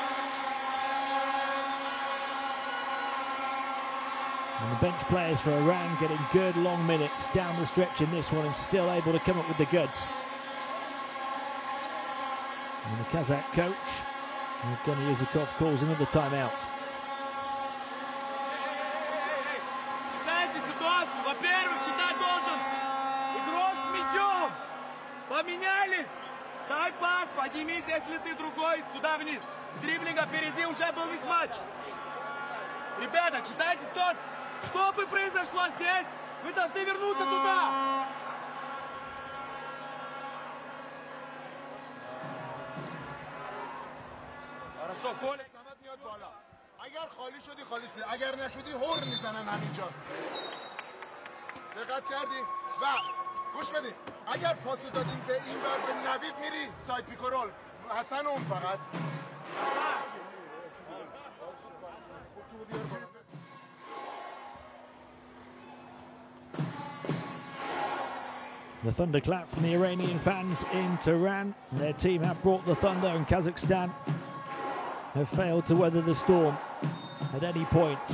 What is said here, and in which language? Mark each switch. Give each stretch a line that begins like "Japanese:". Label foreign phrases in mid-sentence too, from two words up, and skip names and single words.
English: And the bench players for Iran getting good long minutes down the stretch in this one and still able to come up with the goods. And the Kazakh coach, Evgeny Yazikov, calls another timeout.
Russian: Читайте ситуацию. Во-первых, читать должен игрок с мячом. Поменялись. Дай пас, поднимись, если ты другой, сюда вниз. С дриблинга впереди уже был весь матч. Ребята, читайте ситуацию. Что бы произошло здесь, вы должны вернуться туда. Хорошо, Коля.
Persian: اگر خالی شدی خالی شدی، اگر نشدی هور میزنن همینجا. دقت کردی؟ و گوش بدین، اگر پاسو دادین به این ور به نوید میری
English: side pick-and-roll
Persian: حسن اون فقط.
English: The thunderclap from the Iranian fans in Tehran. Their team have brought the thunder, and Kazakhstan have failed to weather the storm at any point.